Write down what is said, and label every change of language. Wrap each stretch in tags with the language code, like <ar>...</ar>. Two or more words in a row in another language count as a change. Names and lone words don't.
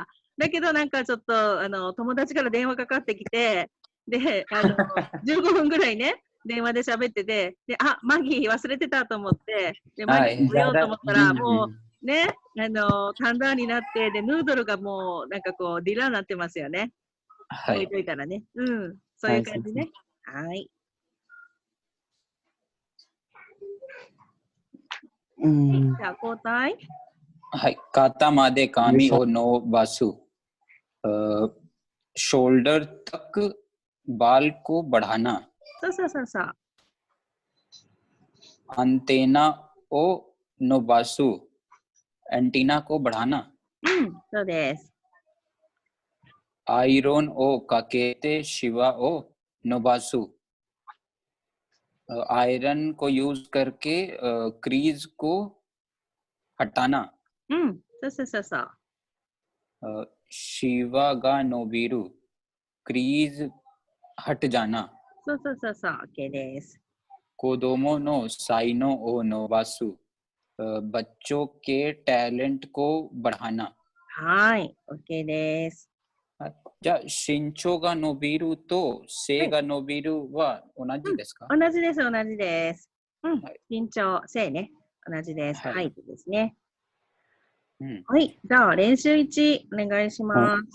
<ja>だけど、なんかちょっと、友達から電話かかってきて、で、15分ぐらいね、電話で喋ってて、で、マギー忘れてたと思って、で、マギー食べようと思ったら、もう、ね、タンダーになって、で、ヌードルがもう、なんかこう、ディラーになってますよね。置いといたらね。そういう感じね。はい。じゃあ、交代。はい。肩まで髪を伸ばす。</ja> <hi>शोल्डर तक बाल को बढ़ाना।</hi> <ja>そう。アンテナを伸ばす。</ja> <hi>एंटीना को बढ़ाना。</hi> <ja>そうです。アイロンをかけてシワを伸ばす。</ja> <hi>आयरन को यूज करके क्रीज को हटाना。</hi> <ja>そう。シワが伸びる。</ja> <hi>क्रीज हट जाना。</hi> <ja>そう。OK です。子供の才能を伸ばす,</ja> <hi>बच्चों के टैलेंट को बढ़ाना.</hi> <ja>はい、OK です。じゃあ、身長が伸びると背が伸びるは同じですか？同じです、同じです。はい、身長、背ね、同じです。はい、ハイトですね。うんはい、じゃあ練習1お願いします。</ja>